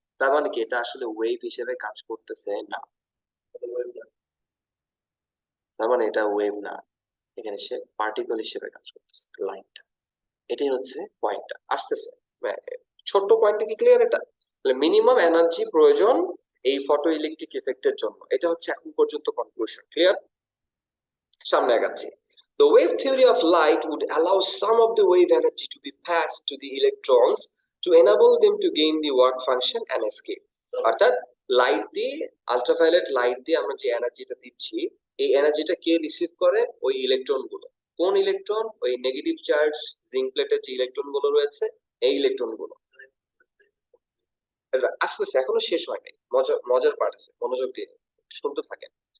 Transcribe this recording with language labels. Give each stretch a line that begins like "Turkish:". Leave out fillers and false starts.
Bangla: তার মানে কি এটা আসলে ওয়েভ হিসেবে কাজ করতেছে না, তার মানে এটা ওয়েভ না, এখানে সে পার্টিকেল হিসেবে কাজ করতেছে লাইটটা। এটাই হচ্ছে পয়েন্টটা আসতেছে। ছোট্ট পয়েন্টটা কি ক্লিয়ার? এটা মিনিমাম এনার্জি প্রয়োজন এই ফটো ইলেকট্রিক ইফেক্টের জন্য, এটা হচ্ছে এখন পর্যন্ত কনক্লুশন। ক্লিয়ার? সামনে আগাচ্ছি।
English: The wave theory of light would allow some of the wave energy to be passed to the electrons to enable them to gain the work function and escape.
Bangla: অর্থাৎ light দিয়ে, ultraviolet light দিয়ে আমরা যে এনার্জিটা দিচ্ছি, এই এনার্জিটা কে receive করে? ওই ইলেকট্রন গুলো। কোন ইলেকট্রন? ওই নেগেটিভ চার্জ জিঙ্ক প্লেটের যে ইলেকট্রন গুলো রয়েছে, এই ইলেকট্রন গুলো। আস্তে আস্তে, এখনো শেষ হয় নাই, মজার পার্ট আছে, মনোযোগ দিয়ে শুনতে থাকেন।